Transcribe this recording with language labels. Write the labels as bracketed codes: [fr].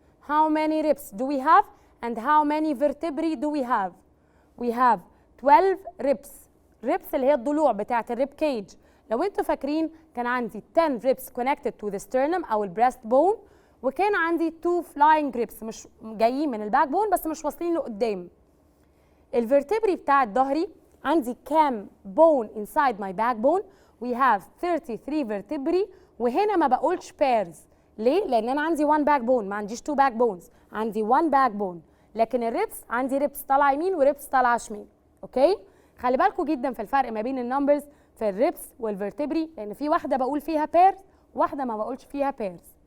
[en] How many ribs do we have and how many vertebrae do we have? We have 12 ribs. [ar] ribs اللي هي الضلوع بتاعة الريب كيج. لو انتوا فاكرين كان عندي [en] 10 ribs connected to the sternum [ar] أو البريست بون، وكان عندي [en] 2 flying ribs [ar] مش جايين من الباك بون بس مش واصلين لقدام. الفرتبري بتاع الظهري عندي كام بون inside my backbone؟ [en] we have 33 vertebrae. [ar] وهنا ما بقولش pairs. ليه؟ لأن أنا عندي 1 backbone ما عنديش 2 backbones، عندي 1 backbone. لكن الريبس عندي ريبس طالعة يمين وريبس طالعة شمال. أوكي؟ خلي بالكم جدا في الفرق ما بين النمبرز في الريبس والفرتبري لأن في واحدة بقول فيها pairs واحدة ما بقولش فيها pairs.